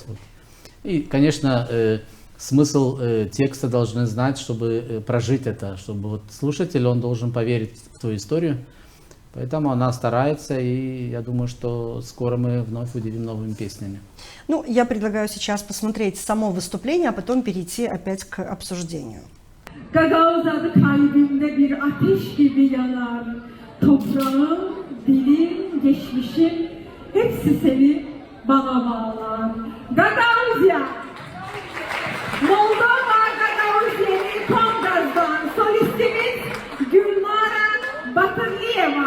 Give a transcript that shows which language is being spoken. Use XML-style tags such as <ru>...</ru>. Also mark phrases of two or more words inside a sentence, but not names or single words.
<ru>И, конечно, смысл текста должны знать, чтобы прожить это, чтобы вот слушатель, он должен поверить в ту историю. Поэтому она старается, и я думаю, что скоро мы вновь удивим новыми песнями. Ну, я предлагаю сейчас посмотреть само выступление, а потом перейти опять к обсуждению.</ru> <gag>Gagavuz adı kalbimde bir ateş gibi yanar. Toprağım, dilim, geçmişim hepsi seni bana bağlar. Gagavuzya! Moldova Gagavuzya'nın Kongaz'dan solistimiz Gülnara Batırlıyeva.</gag>